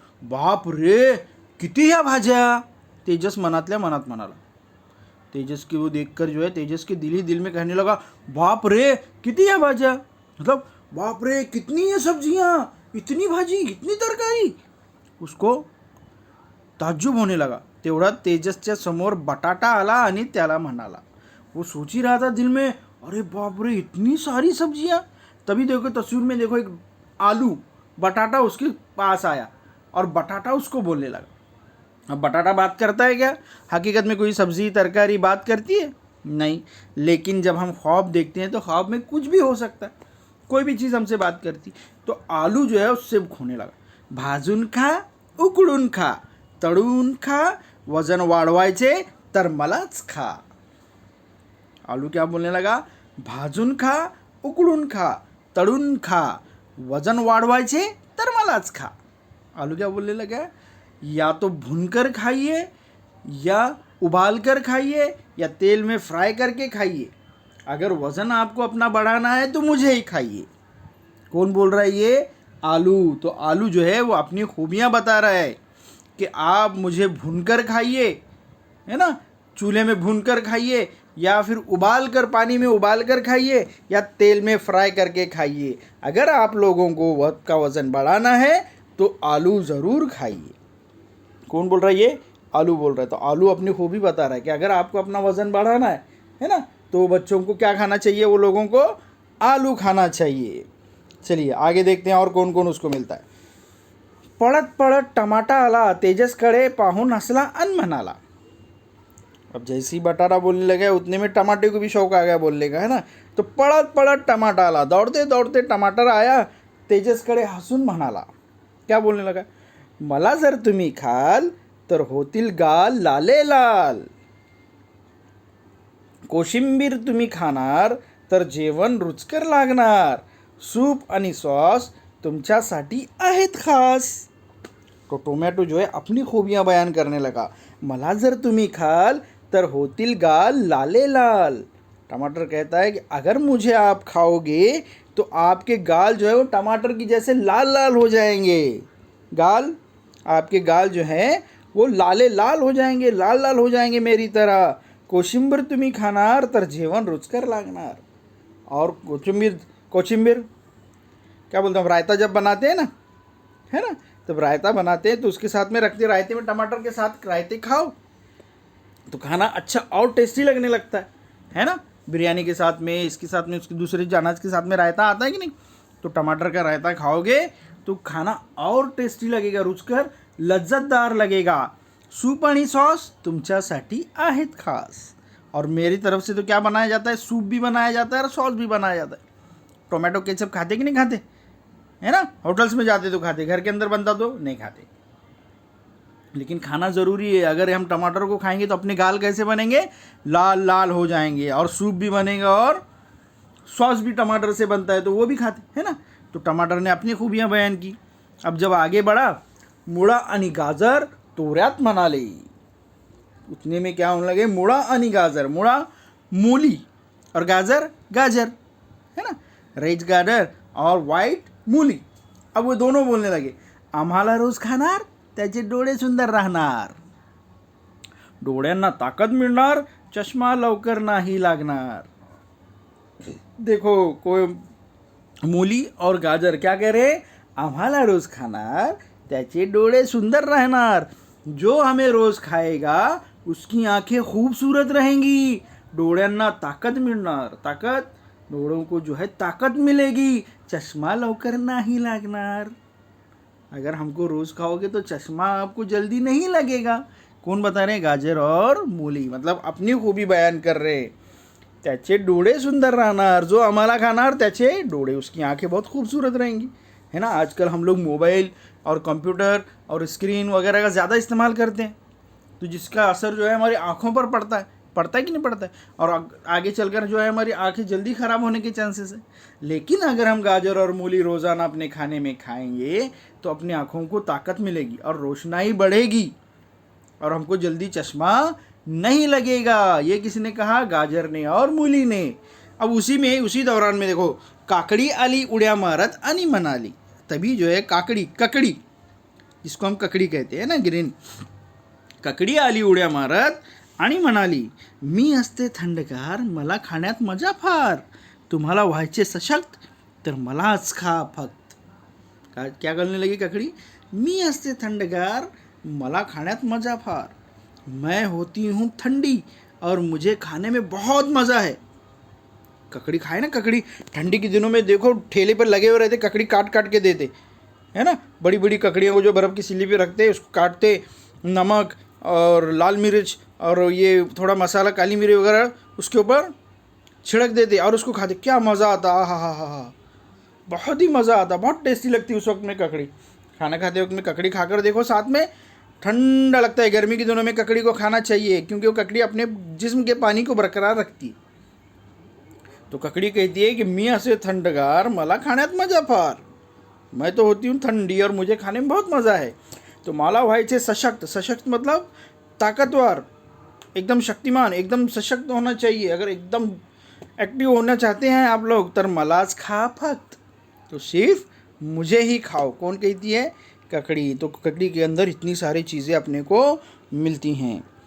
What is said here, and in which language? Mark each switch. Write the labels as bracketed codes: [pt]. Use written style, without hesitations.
[mr] बाप रे किती ह्या भाज्या, तेजस मनातल्या मनात म्हणाला. [hi] तेजस की वो देखकर जो है तेजस के दिल ही दिल में कहने लगा, [mr] बाप रे किती ह्या भाज्या, [hi] मतलब बाप रे कितनी ये सब्जियां, इतनी भाजी, इतनी तरकारी. उसको ताज्जुब होने लगा. [mr] तेवढा तेजसच्या समोर बटाटा आला आणि त्याला म्हणाला. [hi] वो सोच ही रहा था दिल में, अरे बाप रे इतनी सारी सब्जियां. तभी देखो तस्वीर में देखो एक आलू बटाटा उसके पास आया और बटाटा उसको बोलने लगा. अब बटाटा बात करता है क्या? हकीकत में कोई सब्जी तरकारी बात करती है? नहीं. लेकिन जब हम ख्वाब देखते हैं तो ख्वाब में कुछ भी हो सकता है, कोई भी चीज़ हमसे बात करती. तो आलू जो है उससे खोने लगा. [mr] भाजून खा, उकडून खा, तळून खा, वजन वाढवायचे तर मलाच खा. [hi] आलू क्या बोलने लगा? [mr] भाजून खा, उकडून खा, तळून खा, वजन वाढवायचे तर मलाच खा. [hi] आलू क्या बोलने लगा? या तो भूनकर खाइए, या उबाल कर खाइए, या तेल में फ्राई करके खाइए. अगर वज़न आपको अपना बढ़ाना है तो मुझे ही खाइए. कौन बोल रहा है ये? आलू. तो आलू जो है वो अपनी खूबियाँ बता रहा है कि आप मुझे भूनकर खाइए, है ना, चूल्हे में भूनकर खाइए, या फिर उबाल कर पानी में उबाल कर खाइए, या तेल में फ्राई करके खाइए. अगर आप लोगों को आपका वज़न बढ़ाना है तो आलू ज़रूर खाइए. कौन बोल रहा है ये? आलू बोल रहा है. तो आलू अपनी खूबी बता रहा है कि अगर आपको अपना वज़न बढ़ाना है ना, तो बच्चों को क्या खाना चाहिए? वो लोगों को आलू खाना चाहिए. चलिए आगे देखते हैं और कौन कौन उसको मिलता है. [mr] पळत पळत टमाटा आला, तेजसकडे पाहून हसला अन म्हणाला. [hi] अब जैसे ही बटाटा बोलने लगा उतने में टमाटे को भी शौक आ गया बोलने का, है ना. [mr] तो पळत पळत टमाटा आला, [hi] दौड़ते दौड़ते टमाटर आया, [mr] तेजसकडे हसून म्हणाला. [hi] क्या बोलने लगा? [mr] मला जर तुम्ही खाल तर होतील गाल लाले लाल. कोशिंबीर तुम्ही खाणार तर जेवण रुचकर लागणार. सूप आणि सॉस तुमच्यासाठी आहेत खास. [hi] तो टोमॅटो जो है अपनी खूबियाँ बयान करने लगा. [mr] मला जर तुम्ही खाल तर होतील गाल लाले लाल. [hi] टमाटर कहता है कि अगर मुझे आप खाओगे तो आपके गाल जो है वो टमाटर की जैसे लाल लाल हो जाएंगे. गाल, आपके गाल जो हैं वो लाले लाल हो जाएंगे, लाल लाल हो जाएंगे मेरी तरह. [mr] कोशिंबीर तुम्ही खाणार तर जेवण रुचकर लागणार. [hi] और कोशिंबीर क्या बोलते हैं, रायता जब बनाते हैं ना, है ना, तब रायता बनाते हैं तो उसके साथ में रखते, रायते में टमाटर के साथ रायते खाओ तो खाना अच्छा और टेस्टी लगने लगता है ना. बिरयानी के साथ में, इसके साथ में, उसके दूसरे अनाज के साथ में रायता आता है कि नहीं. तो टमाटर का रायता खाओगे तो खाना और टेस्टी लगेगा, रुचकर लज्जतदार लगेगा. [mr] सूप आणि सॉस तुमच्यासाठी आहेत खास. [hi] और मेरी तरफ से तो क्या बनाया जाता है? सूप भी बनाया जाता है और सॉस भी बनाया जाता है. टोमेटो केचप खाते कि नहीं खाते, है ना. होटल्स में जाते तो खाते, घर के अंदर बनता तो नहीं खाते. लेकिन खाना ज़रूरी है. अगर हम टमाटर को खाएंगे तो अपने गाल कैसे बनेंगे? लाल लाल हो जाएंगे. और सूप भी बनेगा और सॉस भी टमाटर से बनता है तो वो भी खाते, है ना. तो टमाटर ने अपनी खूबियाँ बयान की. अब जब आगे बढ़ा, [mr] मुळा आणि गाजर तोऱ्यात म्हणाले. [hi] उतने में क्या होने लगे? [mr] मुळा आणि गाजर. [hi] मुळा मूली और गाजर गाजर, है ना, रेड गाजर और वाइट मूली. अब वो दोनों बोलने लगे, [mr] आम्हाला रोज खाणार त्याचे डोळे सुंदर राहणार. डोळ्यांना ताकद मिळणार, चष्मा लवकर नाही लागणार. [hi] देखो कोई मूली और गाजर क्या कह रहे, [mr] आम्हाला रोज खाणार त्याचे डोळे सुंदर रहणार. [hi] जो हमें रोज खाएगा उसकी आंखें खूबसूरत रहेंगी. [mr] डोळ्यांना ताकद मिळणार, ताकद, [hi] डोळों को जो है ताकत मिलेगी, चश्मा [mr] लवकर [hi] नहीं [mr] लागणार. [hi] अगर हमको रोज खाओगे तो चश्मा आपको जल्दी नहीं लगेगा. कौन बता रहे, गाजर और मूली, मतलब अपनी खूबी बयान कर रहे. [mr] त्याचे डोळे सुंदर राहणार, जो आम्हाला खाणार त्याचे डोळे, [hi] उसकी आंखें बहुत खूबसूरत रहेंगी. है ना. आजकल हम लोग मोबाइल और कंप्यूटर और स्क्रीन वगैरह का ज़्यादा इस्तेमाल करते हैं, तो जिसका असर जो है हमारी आँखों पर पड़ता है कि नहीं पड़ता है, और आगे चलकर जो है हमारी आंखें जल्दी ख़राब होने के चांसेस है. लेकिन अगर हम गाजर और मूली रोज़ाना अपने खाने में खाएंगे तो अपनी आँखों को ताकत मिलेगी और रोशनाई बढ़ेगी और हमको जल्दी चश्मा नहीं लगेगा. ये किसने कहा, गाजर ने और मूली ने. अब उसी दौरान में देखो, [mr] काकड़ी आली उड्या मारत आणि म्हणाली. [hi] तभी जो है ककड़ी जिसको हम ककड़ी कहते हैं ना, [mr] ग्रीन, ककड़ी आली उड्या मारत आणि म्हणाली, मी असते थंडगार, मला खाण्यात मजा फार. तुम्हाला व्हायचे सशक्त तर मलाच खा फक्त. [hi] क्या करने लगी ककड़ी, [mr] मी असते थंडगार, मला खाण्यात मजा फार. [hi] मैं होती हूँ ठंडी और मुझे खाने में बहुत मज़ा है. ककड़ी खाए ना, ककड़ी ठंडी के दिनों में देखो ठेले पर लगे हुए रहते, ककड़ी काट काट के देते, है ना. बड़ी बड़ी ककड़ियों को जो बर्फ़ की सिल्ली पे रखते, उसको काटते, नमक और लाल मिर्च और ये थोड़ा मसाला, काली मिर्च वगैरह उसके ऊपर छिड़क देते और उसको खाते. क्या मज़ा आता, हा, बहुत ही मज़ा आता, बहुत टेस्टी लगती उस वक्त में ककड़ी. खाना खाते वक्त में ककड़ी खाकर देखो, साथ में ठंडा लगता है. गर्मी के दिनों में ककड़ी को खाना चाहिए क्योंकि वो ककड़ी अपने जिस्म के पानी को बरकरार रखती है. तो ककड़ी कहती है कि [mr] मी असे थंडगार, मला खाण्यात मजा फार. [hi] मैं तो होती हूँ ठंडी और मुझे खाने में बहुत मज़ा है. [mr] तो मला व्हायचे सशक्त, सशक्त [hi] मतलब ताकतवर, एकदम शक्तिमान, एकदम सशक्त होना चाहिए. अगर एकदम एक्टिव होना चाहते हैं आप लोग, [mr] तर मलाच खा फक्त, [hi] तो सिर्फ मुझे ही खाओ. कौन कहती है, ककड़ी. तो ककड़ी के अंदर इतनी सारी चीज़ें अपने को मिलती हैं.